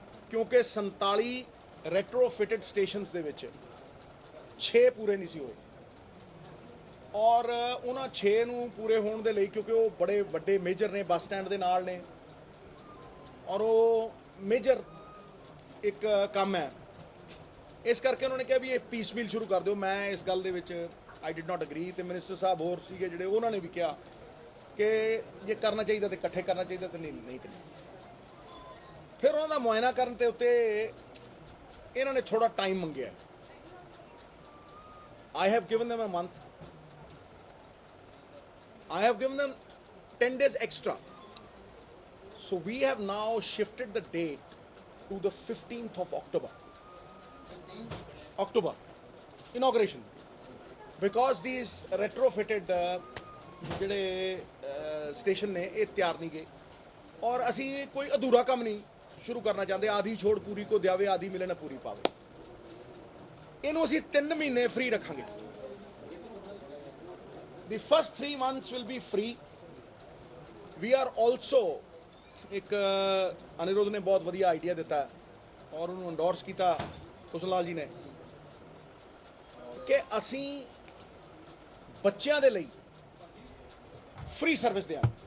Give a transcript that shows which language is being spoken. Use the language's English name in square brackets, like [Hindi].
[Punjabi] ਕਿਉਂਕਿ 47 ਰੈਟਰੋਫਿਟਡ ਸਟੇਸ਼ਨਸ ਦੇ ਵਿੱਚ 6 ਪੂਰੇ ਨਹੀਂ ਸੀ ਹੋਏ ਔਰ ਉਹਨਾਂ 6 ਨੂੰ ਪੂਰੇ ਹੋਣ ਦੇ ਲਈ, ਕਿਉਂਕਿ ਉਹ ਬੜੇ ਵੱਡੇ ਮੇਜਰ ਨੇ, ਬੱਸ ਸਟੈਂਡ ਦੇ ਨਾਲ ਨੇ ਔਰ ਉਹ ਮੇਜਰ ਇੱਕ ਕੰਮ ਹੈ, ਇਸ ਕਰਕੇ ਉਹਨਾਂ ਨੇ ਕਿਹਾ ਵੀ ਇਹ ਪੀਸ ਮੀਲ ਸ਼ੁਰੂ ਕਰ ਦਿਓ। ਮੈਂ ਇਸ ਗੱਲ ਦੇ ਵਿੱਚ [English] I did not agree [Punjabi] ਤੇ ਮਿਨਿਸਟਰ ਸਾਹਿਬ ਹੋਰ ਸੀਗੇ ਜਿਹੜੇ, ਉਹਨਾਂ ਨੇ ਵੀ ਕਿਹਾ ਕਿ ਜੇ ਕਰਨਾ ਚਾਹੀਦਾ ਤੇ ਇਕੱਠੇ ਕਰਨਾ ਚਾਹੀਦਾ ਤੇ ਨਹੀਂ ਤੇ ਨਹੀਂ। ਫਿਰ ਉਹਨਾਂ ਦਾ ਮੁਆਇਨਾ ਕਰਨ ਤੇ ਉੱਤੇ ਇਹਨਾਂ ਨੇ ਥੋੜਾ ਟਾਈਮ ਮੰਗਿਆ। [English] I have given them a month. I have given them 10 days extra. So we have now shifted the date to the 15th of October. October inauguration, because these retrofitted [Punjabi] ਜਿਹੜੇ ਸਟੇਸ਼ਨ ਨੇ ਇਹ ਤਿਆਰ ਨਹੀਂ ਗਏ ਔਰ ਅਸੀਂ ਕੋਈ ਅਧੂਰਾ ਕੰਮ ਨਹੀਂ ਸ਼ੁਰੂ ਕਰਨਾ ਚਾਹੁੰਦੇ। [Hindi] ਆधी ਛੋੜ ਪੂਰੀ ਕੋ ਦਿਆਵੇ, ਆधी ਮਿਲੇ ਨਾ ਪੂਰੀ ਪਾਵੇ। [Punjabi] ਇਹਨੂੰ ਅਸੀਂ 3 ਮਹੀਨੇ ਫ੍ਰੀ ਰੱਖਾਂਗੇ। [English] The first 3 months will be free. We are also, [Punjabi] ਇੱਕ ਅਨਿਰੁੱਧ ਨੇ ਬਹੁਤ ਵਧੀਆ ਆਈਡੀਆ ਦਿੱਤਾ ਔਰ ਉਹਨੂੰ ਐਂਡੋਰਸ ਕੀਤਾ ਹੁਸਨ ਲਾਲ ਜੀ ਨੇ ਕਿ ਅਸੀਂ ਬੱਚਿਆਂ ਦੇ ਲਈ ਫ੍ਰੀ ਸਰਵਿਸ ਦਿਆਂ।